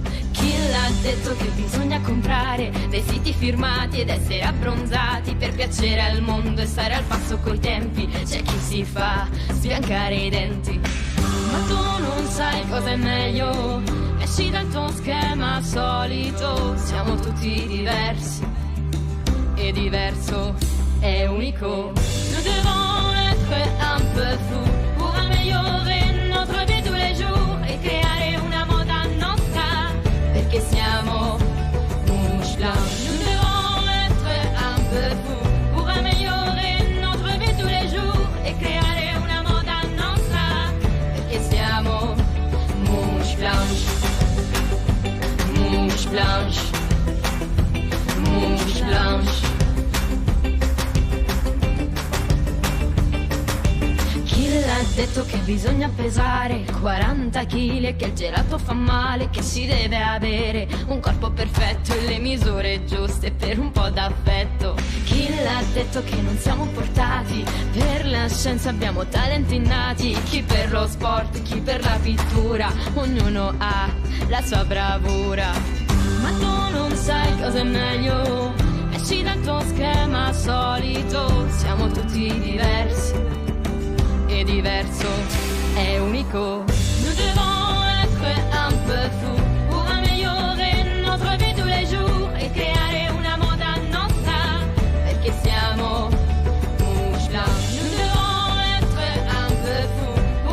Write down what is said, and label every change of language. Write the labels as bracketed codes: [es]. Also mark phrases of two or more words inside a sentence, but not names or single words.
[it] Chi l'ha detto che bisogna comprare vestiti firmati ed essere abbronzati per piacere al mondo e stare al passo coi tempi? C'è chi si fa sbiancare i denti, ma tu non sai cosa è meglio. Esci dal tuo schema solito, siamo tutti diversi. Et diverso est unico. [fr] Nous devons être un peu fous pour améliorer notre vie tous les jours [it] e creare una moda nostra, perché siamo [fr] mouche blanche. Nous devons être un peu fous pour améliorer notre vie tous les jours [it] e creare una moda nostra, perché siamo [fr] mouche blanche. Mouche blanche. Mouche blanche. [it] Chi l'ha detto che bisogna pesare 40 kg e che il gelato fa male, che si deve avere un corpo perfetto e le misure giuste per un po' d'affetto? Chi l'ha detto che non siamo portati per la scienza, abbiamo talenti innati, chi per lo sport, chi per la pittura, ognuno ha la sua bravura. Ma tu non sai cosa è meglio, esci dal tuo schema solito, siamo tutti diversi e diverso è unico. [fr] Nous devons être un peu fous pour améliorer notre vie tous les jours [it] e creare una moda nostra, perché siamo [fr] mouche blanche. Nous devons être un peu fous